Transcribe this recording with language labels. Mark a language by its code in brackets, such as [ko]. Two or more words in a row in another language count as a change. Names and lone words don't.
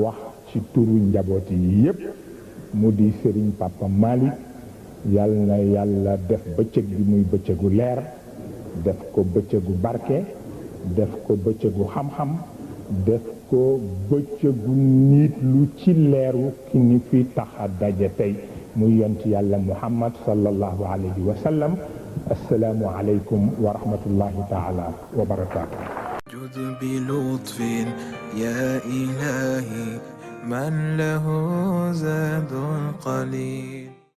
[wo] wax ci turu njaboot yi yépp mu di Serigne Papa Malick yal na yàlla def bëccëg bi muy bëccëgu leer def ko bëccëgu barke def ko bëccëgu xam-xam def ko bëccëgu nit lu ci leeru ki ni fi tax a daje tey muy yont yàlla Muhammad [ar] صلى الله عليه وسلم السلام عليكم ورحمة الله تعالى وبركاته. جد بلطف يا إلهي من له زاد قليل.